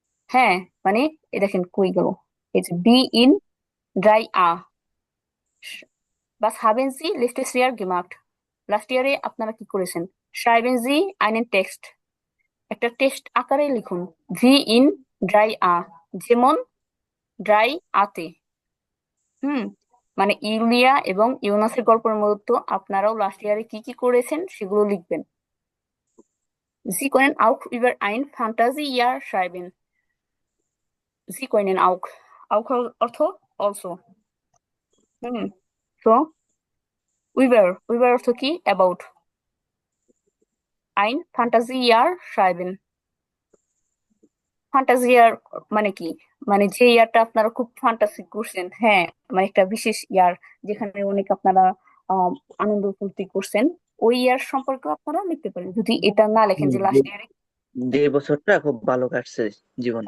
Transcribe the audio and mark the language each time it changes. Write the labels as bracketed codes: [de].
[bn] হ্যাঁ, মানে এই দেখেন কই গেল, এই যে be in dry a, [de] was haben Sie letztes Jahr gemacht? [bn] Last ইয়ারে আপনারা কি করেছেন? [de] schreiben Sie einen Text [bn] একটা টেক্সট আকারে লিখুন। ভি ইন ড্রাই আ, যেমন ড্রাই আতে। হুম, মানে ইউলিয়া এবং ইউনাসের গল্পের মতো আপনারাও লাস্ট ইয়ারে কি কি করেছেন সেগুলো লিখবেন। [de] Sie können auch über ein Fantasiejahr schreiben. Sie können auch. [bn] auch অর্থ also। হুম, তো über অর্থ কি? [en] about। [de] ein Fantasiejahr schreiben। [bn] ফান্টাজিয়ার মানে কি? মানে যে ইয়ারটা আপনারা খুব ফান্টাসি করছেন, হ্যাঁ, মানে একটা বিশেষ ইয়ার যেখানে অনেক আপনারা আহ আনন্দ ফুর্তি করছেন, ওই ইয়ার সম্পর্কে আপনারা লিখতে পারেন। যদি এটা না লেখেন যে যে লাস্ট ইয়ারে, যে বছরটা খুব ভালো কাটছে জীবনে